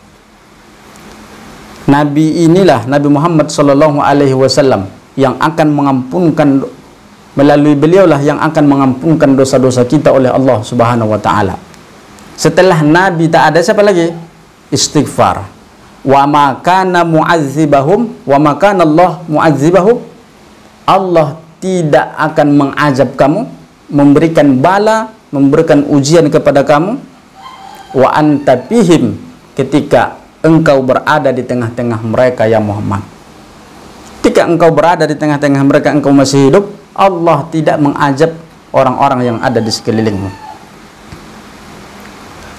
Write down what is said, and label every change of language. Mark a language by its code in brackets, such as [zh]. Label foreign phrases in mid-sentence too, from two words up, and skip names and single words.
[ms] Nabi inilah, Nabi Muhammad [ar] صلى الله عليه وسلم, [ms] yang akan mengampunkan, melalui beliaulah yang akan mengampunkan dosa-dosa kita oleh Allah [ar] سبحانه وتعالى. [ms] Setelah Nabi tak ada, siapa lagi? Istighfar. [ar] وما كان معذبهم وما كان الله معذبهم. [ms] Allah tidak akan mengazab kamu, memberikan bala, memberikan ujian kepada kamu. [ar] وأنت فيهم, [ms] ketika engkau berada di tengah-tengah mereka ya Muhammad. Ketika engkau berada di tengah-tengah mereka, engkau masih hidup, Allah tidak mengazab orang-orang yang ada di sekelilingmu.